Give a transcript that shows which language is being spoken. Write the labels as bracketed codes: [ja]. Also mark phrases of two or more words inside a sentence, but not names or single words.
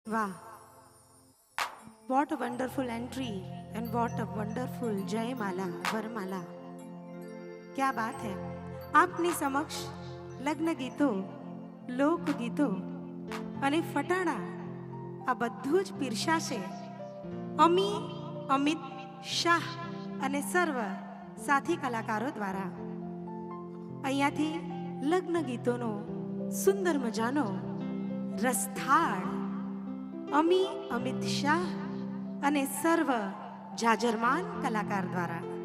[hi] वाह, [en] what a wonderful entry and what a wonderful [hi] जयमाला वरमाला। क्या बात है। [gu] આપની સમક્ષ લગ્ન ગીતો, લોકગીતો અને ફટાણા આ બધું જ પીરસાશે અમી, અમિત શાહ અને સર્વ સાથી કલાકારો દ્વારા। અહીંયાથી લગ્ન ગીતોનો સુંદર મજાનો રસથાળ અમી, અમિત શાહ અને સર્વ જાજરમાન કલાકાર દ્વારા।